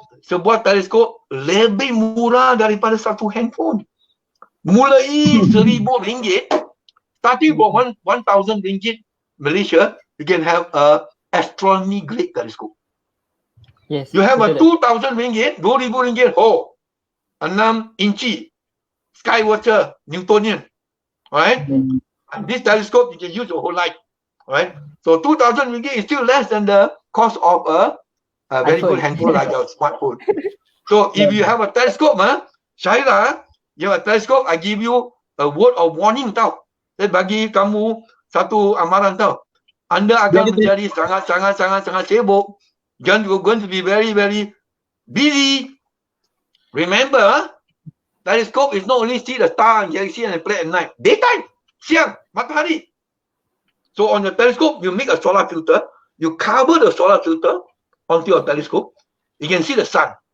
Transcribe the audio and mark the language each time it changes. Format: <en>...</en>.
<ms>sebuah teleskop lebih murah daripada satu handphone.</ms> <en>Mulai RM1,000, starting from RM1,000 Malaysia, you can have a astronomy grade telescope. Yes. You have a</en> <ms>betul.</ms> <en>RM2,000, RM2,000, 6 inci Skywatcher Newtonian. Alright? And this telescope you can use your whole life. Alright? So RM2,000 is still less than the cost of a very good handphone like a smartphone. So if you have a telescope, Syahira, you have a telescope, I give you a word of warning tau.</en> <ms>Saya bagi kamu satu amaran tau. Anda akan menjadi sangat sibuk.</ms> <en>You're going to be very busy. Remember, telescope is not only see the star and galaxy and play at night. Daytime,</en> <ms>siang, matahari.</ms> <en>So on the telescope, you make a solar filter. You cover the solar filter onto your telescope. You can see the sun.</en>